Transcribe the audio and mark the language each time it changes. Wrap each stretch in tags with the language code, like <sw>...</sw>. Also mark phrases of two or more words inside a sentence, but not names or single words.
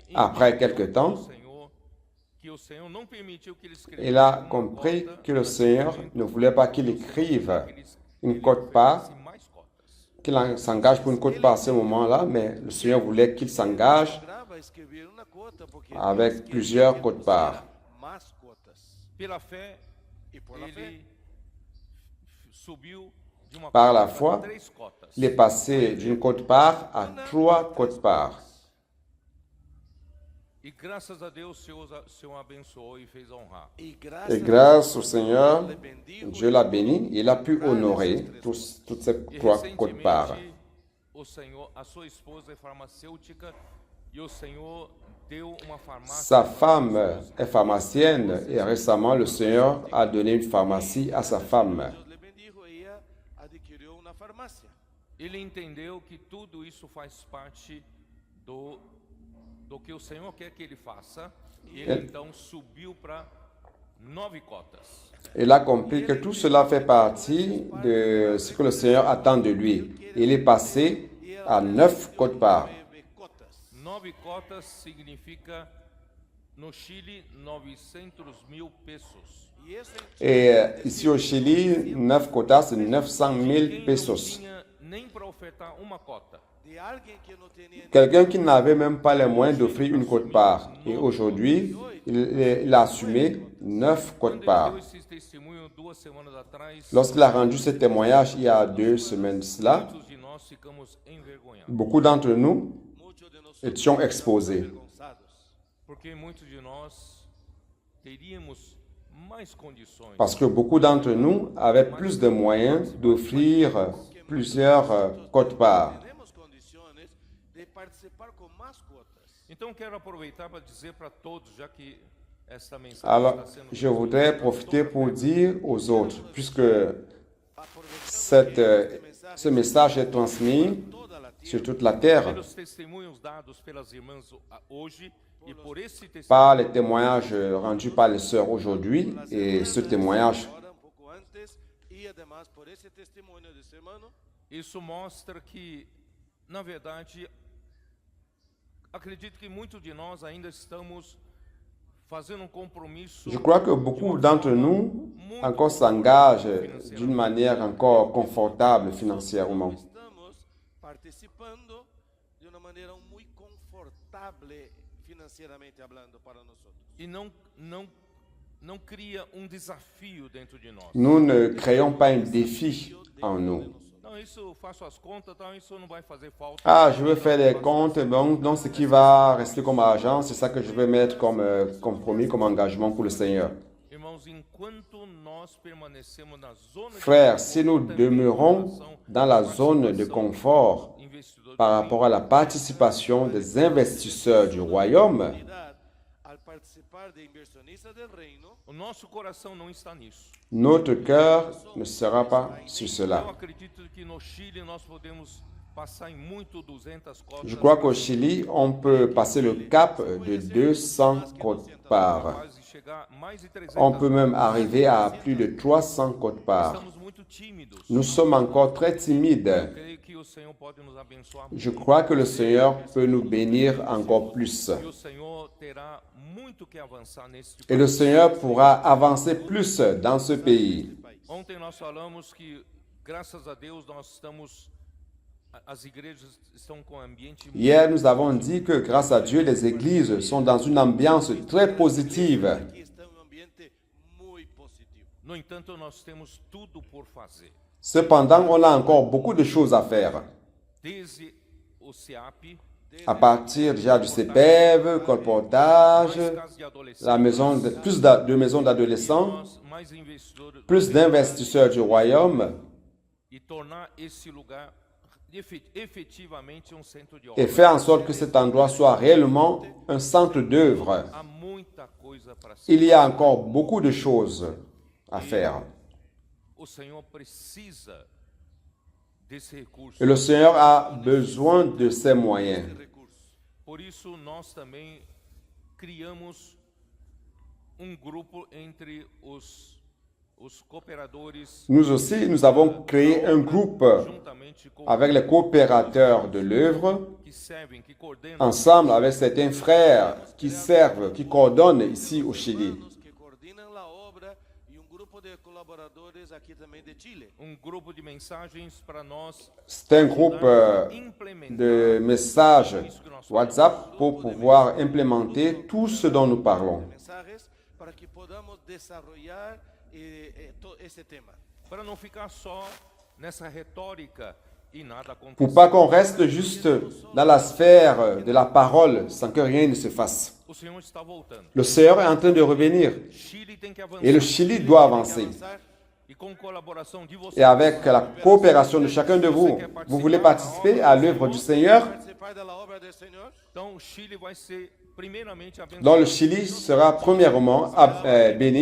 <fr>Après</fr> <pt>entendeu</pt> <fr>quelque temps,</fr> <pt>que o Senhor não permitiu que ele escrevesse</pt> <fr>Il a</fr> <pt>uma</pt> <fr>compris</fr> <pt>cota,</pt> <fr>que le Seigneur ne voulait pas qu'il écrive une quote-part,</fr> <pt>oferecesse mais cotas.</pt> <fr>qu'il s'engage pour une quote-part à ce moment-là, mais le Seigneur voulait qu'il s'engage</fr> <es>lograba escribir una cuota porque</es> <fr>avec</fr> <es>Dios quería</es> <fr>plusieurs que quote-parts.</fr> <es>pusiera más cuotas.</es> <pt>Pela fé,</pt> <es>Y por la fe,</es> <pt>ele subiu de uma</pt> <fr>Par</fr> <pt>cota</pt> <fr>la foi,</fr> <pt>para 3 cotas.</pt> <fr>il est passé d'une quote-part à 3 quote-parts.</fr> <pt>E graças a Deus, o Senhor abençoou e fez honrar.</pt> <es>y</es> <fr>Et grâce au</fr> <es>Dios</es> <fr>Seigneur,</fr> <es>le bendijo</es> <fr>Dieu l'a béni, il a pu honorer toutes ces</fr> <pt>E</pt> <fr>3 quote-parts.</fr> <pt>recentemente, o Senhor, a sua esposa é farmacêutica e o Senhor deu uma farmácia.</pt> <fr>Sa femme est pharmacienne et récemment le Seigneur a donné une pharmacie à sa femme.</fr> <es>Dios le bendijo y ella adquirió una farmacia.</es> <pt>Ele entendeu que tudo isso faz parte do que o Senhor quer que ele faça. E ele então subiu para 9 cotas.</pt> <fr>Il a compris que tout cela fait partie de ce que le Seigneur attend de lui. Il est passé à 9 quote-parts.</fr> <pt>9 cotas. 9 cotas significa, no Chile, 900.000 pesos.</pt> <es>Y eso</es> <fr>Et ici au Chili, 9 quotas, c'est 900 000 pesos.</fr> <pt>Não tinha nem para ofertar uma cota.</pt> <es>de alguien que no tenía</es> <fr>Quelqu'un qui n'avait même pas les moyens d'offrir une quote-part. Et aujourd'hui, il a assumé 9</fr> <pt>Quando ele</pt> <fr>quotes-parts.</fr> <pt>deu esse testemunho 2 semanas atrás,</pt> <fr>Lorsqu'il a rendu ce témoignage il y a 2 semaines de cela,</fr> <pt>muitos de nós ficamos envergonhados.</pt> <fr>beaucoup d'entre nous</fr> <es>Muchos de nosotros</es> <fr>étions exposés.</fr> <es>avergonzados,</es> <pt>Porque muitos de nós teríamos mais condições</pt> <fr>Parce que beaucoup d'entre nous avaient plus de moyens d'offrir plusieurs quotes-parts.</fr> <pt>temos condições de participar com mais quotas. Então quero aproveitar para dizer para todos, já que esta mensagem</pt> <fr>Alors,</fr> <pt>está sendo</pt> <fr>je voudrais profiter pour dire aux autres, puisque ce message est transmis</fr> <pt>Toda a</pt> <fr>sur toute la terre</fr> <pt>pelos testemunhos dados pelas irmãs hoje e por esse testemunho</pt> <fr>par les témoignages rendus par les sœurs aujourd'hui. Et ce témoignage</fr> <pt>agora, pouco antes, e además por esse testemunho desse irmão, isso mostra que, na verdade, acredito que muitos de nós ainda estamos fazendo compromisso</pt> <fr>je crois que beaucoup d'entre nous encore s'engagent d'une manière encore confortable financièrement.</fr> <pt>estamos participando de uma maneira muito confortável financeiramente falando para nós. e não cria desafio dentro de nós.</pt> <fr>Nous ne créons pas un défi en nous.</fr> <pt>Não, isso faço as contas, então isso não vai fazer falta.</pt> <fr>Ah, je veux faire des comptes, donc ce qui va rester comme argent, c'est ça que je vais mettre comme compromis, comme engagement pour le Seigneur.</fr> <pt>Irmãos, enquanto nós permanecemos na zona</pt> <fr>Frères, si nous demeurons dans la zone de confort</fr> <pt>investidor,</pt> <fr>par rapport à la participation des investisseurs du royaume,</fr> <es>Al participar de inversionistas del reino,</es> <pt>o nosso coração não está nisso.</pt> <fr>notre cœur ne sera pas sur</fr> <pt>Eu</pt> <fr>cela.</fr> <pt>acredito que no Chile nós podemos passar em muito 200 cotas.</pt> <fr>Je crois qu'au Chili, on peut passer le cap de 200 quotes-parts.</fr> <pt>capaz de chegar mais de 300.</pt> <fr>On peut même arriver à plus de 300 quotes-parts.</fr> <pt>Estamos muito tímidos.</pt> <fr>Nous sommes encore très timides.</fr> <pt>Eu creio que o Senhor pode nos abençoar</pt> <fr>Je crois que le Seigneur peut nous bénir encore plus.</fr> <pt>e o Senhor terá muito que avançar nesse tipo.</pt> <fr>Et le Seigneur pourra avancer plus dans ce pays.</fr> <pt>Ontem nós falamos que, graças a Deus, nós estamos. As igrejas estão com um ambiente.</pt> <fr>Hier, nous avons dit que grâce à Dieu, les églises sont dans une ambiance très positive.</fr> <pt>aqui está um ambiente muito positivo. No entanto, nós temos tudo por fazer.</pt> <fr>Cependant, on a encore beaucoup de choses à faire.</fr> <pt>Desde o CEAP,</pt> <fr>À partir déjà du CPEV, colportage,</fr> <pt>mais casas de adolescentes,</pt> <fr>la maison de, plus de maisons d'adolescents,</fr> <pt>mais investidores,</pt> <fr>plus d'investisseurs du royaume</fr> <pt>e tornar esse lugar efetivamente centro de</pt> <fr>et</fr> <pt>obra.</pt> <fr>faire en sorte que cet endroit soit réellement un centre d'œuvre.</fr> <pt>Há muita coisa para ser.</pt> <fr>Il y a encore beaucoup de choses à faire.</fr> <pt>O Senhor precisa desse recurso.</pt> <fr>Et le Seigneur a besoin de ces moyens.</fr> <pt>Por isso, nós também criamos grupo entre os cooperadores,</pt> <fr>Nous aussi, nous avons créé un groupe</fr> <pt>juntamente com</pt> <fr>avec les coopérateurs de l'œuvre,</fr> <pt>que servem, que coordenam,</pt> <fr>ensemble avec certains frères qui servent, qui coordonnent ici au Chili.</fr> <pt>Que coordenam a obra e grupo de colaboradores aqui também de Chile. grupo de mensagens para nós</pt> <fr>C'est un groupe de messages WhatsApp pour pouvoir implémenter tout ce dont nous parlons.</fr> <pt>Mensagens para que</pt> <es>podamos desarrollar</es> <pt>esse tema. para não ficar só nessa retórica e nada</pt> <fr>Pour</fr> <pt>acontecer.</pt> <fr>pas qu'on reste juste dans la sphère de la parole sans que rien ne se fasse.</fr> <pt>O Senhor está voltando.</pt> <fr>Le Seigneur est en train de revenir</fr> <pt>Chile tem que avançar.</pt> <fr>et le Chili doit avancer.</fr> <pt>Avançar E com colaboração de vocês,</pt> <fr>Et avec la coopération de chacun de vous, vous voulez participer à l'œuvre du Seigneur,</fr> <pt>participar da obra do Senhor, então o Chile vai ser primeiramente</pt> <fr>dont</fr> <pt>abençoado</pt> <fr>le Chili sera premièrement béni,</fr>